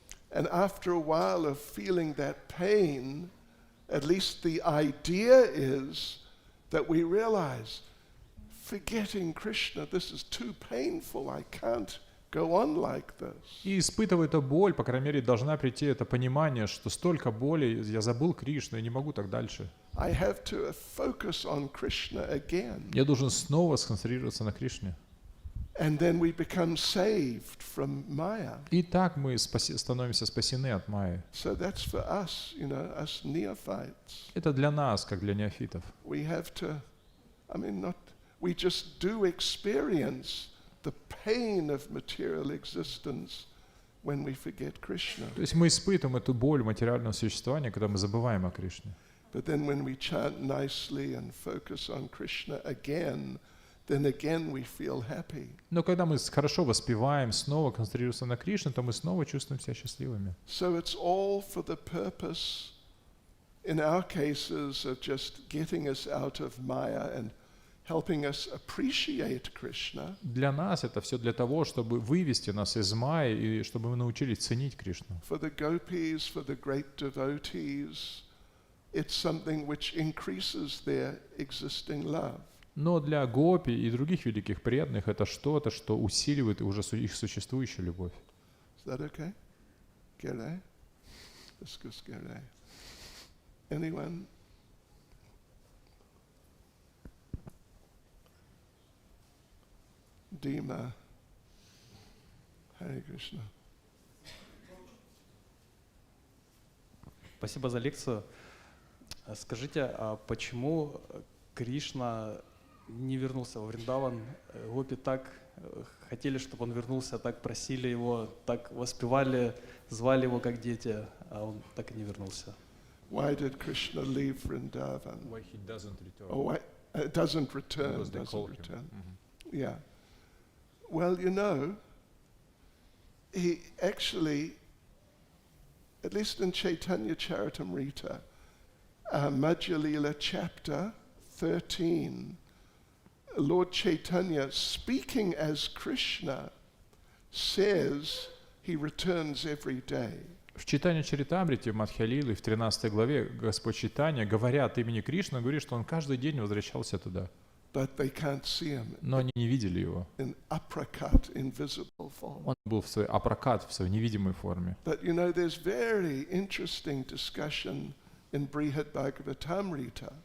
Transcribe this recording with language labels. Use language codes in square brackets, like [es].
[en] And after a while of feeling that pain, at least the idea is that we realize, forgetting Krishna, this is too painful, I can't go on like this. [ru] И испытывая эту боль, по крайней мере, должна прийти это понимание, что столько боли, я забыл Кришну, я не могу так дальше. [en] I have to focus on Krishna again. [ru] Я должен снова сконцентрироваться на Кришне. [en] And then we become saved from Maya. [ru] И так мы становимся спасены от Майи. [en] So that's for us, us neophytes. [ru] Это для нас, как для неофитов. [en] We have to, we just do experience the pain of material existence when we forget Krishna. [ru] То есть мы испытываем эту боль материального существования, когда мы забываем о Кришне. [en] But then when we chant nicely and focus on Krishna again, then again we feel happy. [ru] Но когда мы хорошо воспеваем, снова концентрируемся на Кришне, то мы снова чувствуем себя счастливыми. [en] So it's all for the purpose, in our cases, of just getting us out of Maya and helping us appreciate Krishna. [ru] Для нас это все для того, чтобы вывести нас из Майи и чтобы мы научились ценить Кришну. [en] For the Gopis, for the great devotees, it's something which increases their existing love. [ru] Но для гопи и других великих преданных это что-то, что усиливает уже их существующую любовь. [en] Is that okay? Gere? Discuss Gere. Anyone? Dima. Hare Krishna. [ru] Спасибо за лекцию. Скажите, а почему Кришна не вернулся во Вриндаван? Гопи так хотели, чтобы он вернулся, так просили его, так воспевали, звали его как дети, а он так и не вернулся. [en] Why did Krishna leave Vrindavan? Why he doesn't return? Oh, why, doesn't return. Because they Doesn't called return. him. Yeah. Well, he actually, at least in Chaitanya Charitamrita, Madhya Lila chapter 13, Lord Chaitanya, speaking as Krishna, says he returns every day. [ru] В Чайтанья Чаритамрите, в Мадхья-лиле, в 13 главе, Господь Чайтанья, говоря от имени Кришны, говорит, что он каждый день возвращался туда. [en] But they can't see him. [ru] Но они не видели его. [en] In aprakat, invisible form. [ru] Он был в своей апракат, в своей невидимой форме. [en] But there's very interesting discussion in Brihad Bhagavatamrita.